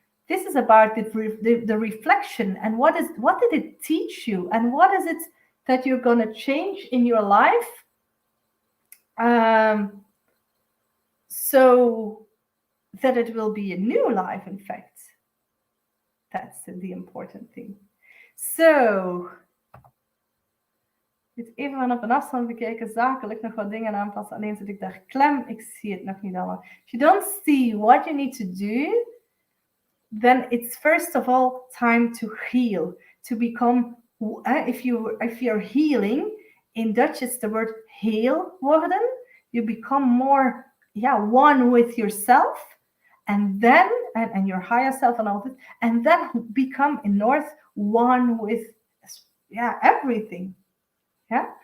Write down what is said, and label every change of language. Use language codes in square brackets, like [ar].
[en] This is about the reflection, and what did it teach you, and what is it that you're going to change in your life, so that it will be a new life, in fact. That's the important thing. [nl] So, dit even van op een afstand bekeken, zakelijk nog wat dingen aanpassen. Alleen zit ik daar klem, ik zie het nog niet allemaal. [en] If you don't see what you need to do, then it's first of all time to heal, to become, if you're healing, in Dutch it's the word [nl] heel worden. [en] You become more, one with yourself, and then, and your higher self and all this, and then become in North one with, everything. Yeah.